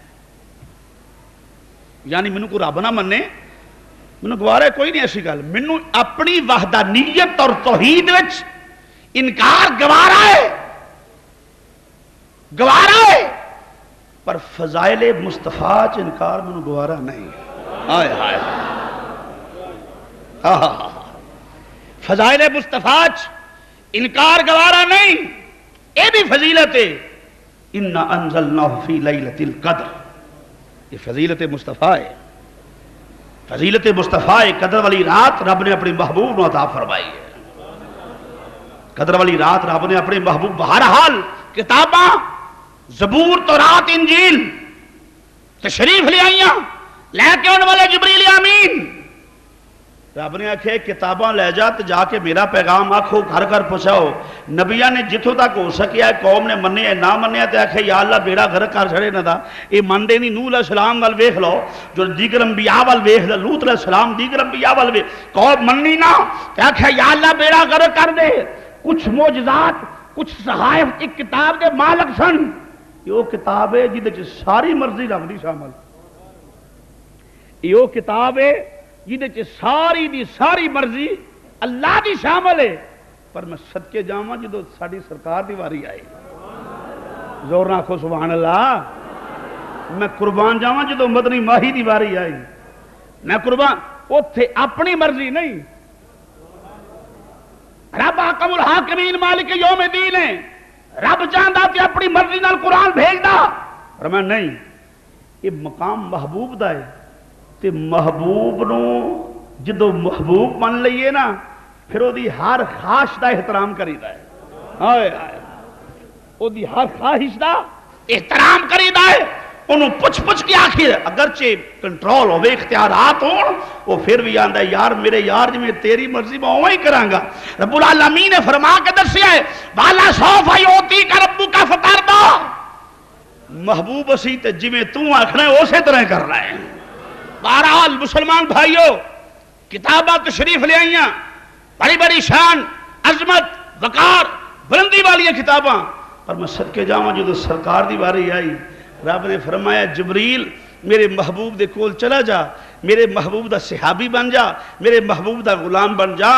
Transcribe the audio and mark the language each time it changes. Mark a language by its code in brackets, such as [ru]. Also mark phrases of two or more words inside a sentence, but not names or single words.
[pa] یعنی منو کو رب نہ مننے منو گوارا ہے کوئی نہیں ایسی گل منو اپنی وحدانیت اور توحید وچ انکار گوارا ہے پر فضائل مصطفیٰ چ انکار منو گوارا نہیں آئے آئے فضائل مصطفیٰ چ انکار گوارا نہیں یہ بھی فضیلت ہے اِنَّا [ar] أَنزَلْنَاهُ فِي لَيْلَةِ الْقَدْرِ [pa] یہ فضیلت مصطفیٰ ہے فضیلت مصطفیٰ قدر والی رات رب نے اپنی محبوب نو عطا فرمائی ہے قدر والی رات رب نے اپنے محبوب بہرحال کتاباں زبور تورات انجیل تشریف لے آئیاں لے کے ان والے جبریل امین رب نے آکھے کتاباں لے جا تو جا کے میرا پیغام آکھو گھر گھر پہنچاؤ نبیاں نے جتوں تک ہو سکیا ہے قوم نے مننے ہے نہ مننے تے آکھے [ar] یا اللہ [pa] بیڑا گھر کر چھڑے نہ دا اے مندے نہیں نوح [ar] علیہ السلام [pa] وال ویکھ لو جو دیگر انبیاء وال ویکھ لو لوط [ar] علیہ السلام [pa] دیگر انبیاء وال ویکھ قوم مننی نہ تے آکھے [ar] یا اللہ [pa] بیڑا گھر کر دے کچھ معجزات کچھ صحائف ایک کتاب دے مالک سن یہ کتاب ہے جدے وچ ساری مرضی رب دی شامل یہ کتاب ہے جہدے چ ساری دی ساری مرضی اللہ دی شامل ہے پر میں صدقے جاواں جدو ساڈی سرکار دی واری آئی زور نہ آکھو [ar] سبحان اللہ [pa] میں قربان جاواں جدو مدنی ماہی دی واری آئی میں قربان اوتھے اپنی مرضی نہیں رب حکم الحاکمین [ar] مالک یوم الدین [pa] ہے رب چاہندا تے اپنی مرضی نال قرآن بھیجدا پر میں نہیں یہ مقام محبوب دا ہے تے محبوب نو جدو محبوب من لئیے نا پھر او دی ہر خواہش دا احترام کریدا ہے او دی ہر خواہش دا احترام کریدا ہے انہوں پچھ پچھ کے آخر اگرچہ کنٹرول ہوئے اختیارات ہوں وہ پھر بھی آندہ ہے یار میرے یار جی میں تیری مرضی [ur] میں وہی کروں گا. [pa] رب العالمین نے فرما کے دسیا ہے [ar] والا سوف یعطیک ربک فترضی. [pa] محبوب اسی تے جویں تو آکھنا ہے اسی طرح کرنا ہے. بہرحال مسلمان بھائیو کتاباں تشریف لے آئیاں بڑی بڑی شان عظمت وقار بلندی والی کتاباں پر میں صدقے جاواں جو سرکار دی باری آئی رب نے فرمایا جبریل میرے محبوب دے کول چلا جا میرے محبوب دا صحابی بن جا میرے محبوب دا غلام بن جا.